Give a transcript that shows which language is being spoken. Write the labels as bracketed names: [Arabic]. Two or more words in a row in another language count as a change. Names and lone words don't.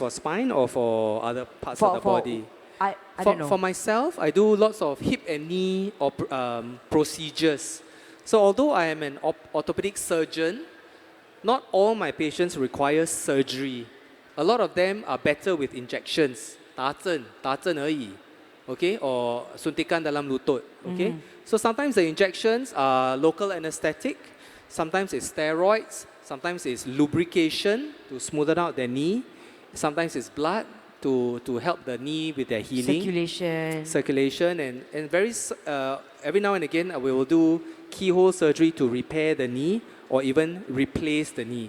[English] is for spine or for other parts of the body? I don't know. For myself, I do lots of hip and knee procedures. So although I am an orthopedic surgeon, not all my patients require surgery. A lot of them are better with injections. [Chinese] 打针而已. [English] Okay? Or [Malay] suntikan dalam lutut. [English] Okay? So sometimes the injections are local anesthetic. Sometimes it's steroids. Sometimes it's lubrication to smoothen out their knee. Sometimes it's blood to help the knee with their healing. Circulation. And every now and again, we will do keyhole surgery to repair the knee or even replace the knee.